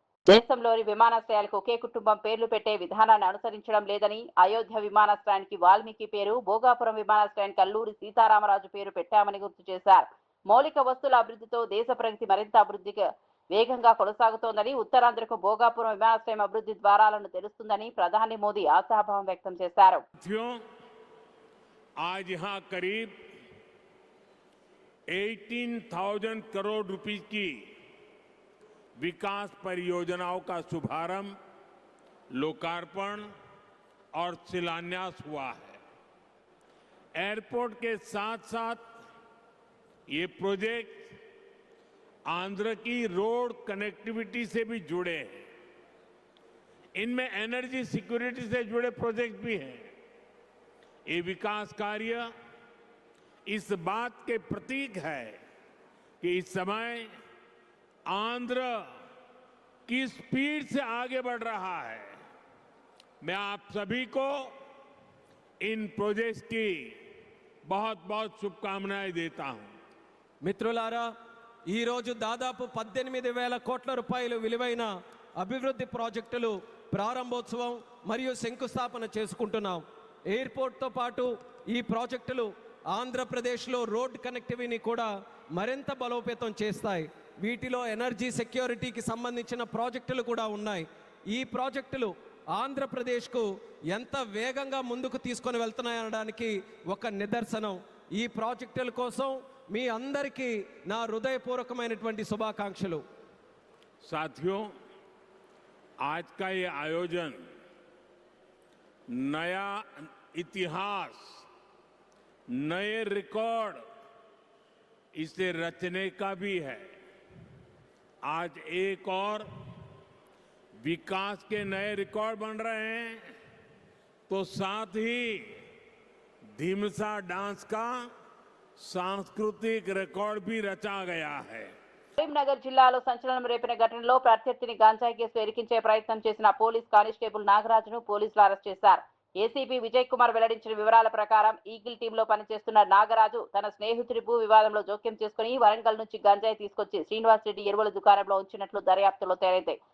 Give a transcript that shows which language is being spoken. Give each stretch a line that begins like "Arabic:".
Telugu: దేశంలోని విమానాశ్రయాలకు ఒకే కుటుంబం పేర్లు పెట్టే విధానాన్ని అనుసరించడం లేదని, అయోధ్య విమానాశ్రయానికి వాల్మీకి పేరు, భోగాపురం విమానాశ్రయానికి అల్లూరి సీతారామరాజు పేరు పెట్టామని గుర్తు చేశారు. మౌలిక వస్తువుల అభివృద్ధితో దేశ ప్రగతి మరింత అభివృద్ధికి వేగంగా కొనసాగుతోందని, ఉత్తరాంధ్రకు భోగాపురం విమానాశ్రయం అభివృద్ధి ద్వారాలను తెరుస్తుందని ప్రధాని మోదీ ఆశాభావం వ్యక్తం చేశారు.
Hindi: आज यहाँ करीब 18,000 करोड़ रुपए की विकास परियोजनाओं का शुभारंभ, लोकार्पण और शिलान्यास हुआ है. एयरपोर्ट के साथ साथ ये प्रोजेक्ट आंध्र की रोड कनेक्टिविटी से भी जुड़े हैं. इनमें एनर्जी सिक्योरिटी से जुड़े प्रोजेक्ट भी हैं. ये विकास कार्य इस बात के प्रतीक है कि इस समय आंध्र की स्पीड से आगे बढ़ रहा है. मैं आप सभी को इन प्रोजेक्ट्स की बहुत बहुत शुभकामनाएं देता हूं.
Telugu: మిత్రులారా, ఈ రోజు దాదాపు 18,000 కోట్ల రూపాయలు విలువైన అభివృద్ధి ప్రాజెక్టులు ప్రారంభోత్సవం మరియు శంకుస్థాపన చేసుకుంటున్నాం. ఎయిర్పోర్ట్తో పాటు ఈ ప్రాజెక్టులు ఆంధ్రప్రదేశ్లో రోడ్ కనెక్టివిటీని కూడా మరింత బలోపేతం చేస్తాయి. వీటిలో ఎనర్జీ సెక్యూరిటీకి సంబంధించిన ప్రాజెక్టులు కూడా ఉన్నాయి. ఈ ప్రాజెక్టులు ఆంధ్రప్రదేశ్కు ఎంత వేగంగా ముందుకు తీసుకొని వెళ్తున్నాయనడానికి ఒక నిదర్శనం. ఈ ప్రాజెక్టుల కోసం మీ అందరికీ నా హృదయపూర్వకమైనటువంటి శుభాకాంక్షలు.
Hindi: साथियों, आज का ये आयोजन नया इतिहास, नए रिकॉर्ड इसे रचने का भी है. आज एक और विकास के नए रिकॉर्ड बन रहे हैं, तो साथ ही धीमसा डांस का सांस्कृतिक रिकॉर्ड भी रचा गया है.
Telugu: కరీంనగర్ జిల్లాలో సంచలనం రేపిన ఘటనలో ప్రత్యర్థిని గాంజాయి కేసు ఎరికించే ప్రయత్నం చేసిన పోలీస్ కానిస్టేబుల్ నాగరాజును పోలీసులు అరెస్ట్ చేశారు. ఏసీపీ విజయ్ కుమార్ వెల్లడించిన వివరాల ప్రకారం ఈగిల్ టీంలో పనిచేస్తున్న నాగరాజు తన స్నేహితుడి భూ వివాదంలో జోక్యం చేసుకుని వరంగల్ నుంచి గంజాయి తీసుకొచ్చి శ్రీనివాస్ రెడ్డి ఎరువుల దుకాణంలో ఉంచినట్లు దర్యాప్తులో తేలింది.